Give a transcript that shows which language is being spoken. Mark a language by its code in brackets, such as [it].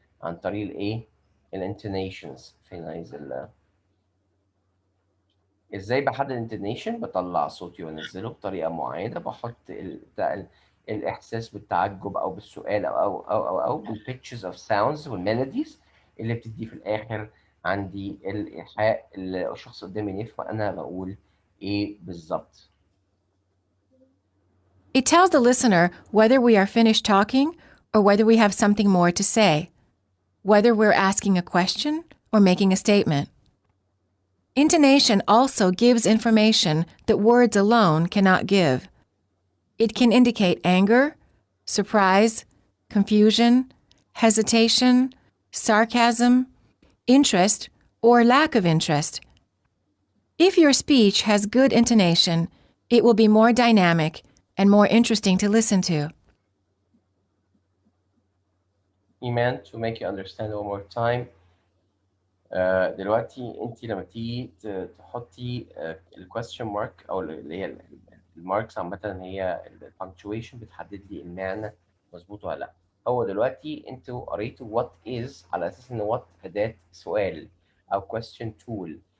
[ar] عن طريق الإيه؟ intonations. فين عايز إزاي بحدد intonation؟ بطلع صوتي وأنزله بطريقة معينة، بحط الإحساس بالتعجب أو بالسؤال أو بالpitches of sounds والmelodies اللي بتدي في الآخر عندي الإيحاء اللي الشخص قدامي يفهم أنا بقول إيه بالظبط. [en] It tells the listener whether we are finished talking or whether we have something more to say, whether we're asking a question or making a statement. Intonation also gives information that words alone cannot give. It can indicate anger, surprise, confusion, hesitation, sarcasm, interest, or lack of interest. If your speech has good intonation, it will be more dynamic and more interesting to listen to. Iman, to make you understand one more time. [ar] دلوقتي انت لما تيجي تحطي الكويستشن مارك او اللي هي الماركس عامه، هي البنكتويشن بتحدد لي المعنى مظبوط ولا لا. هو دلوقتي انتوا قريتوا وات از على اساس ان وات اداه سؤال او كويستشن تول.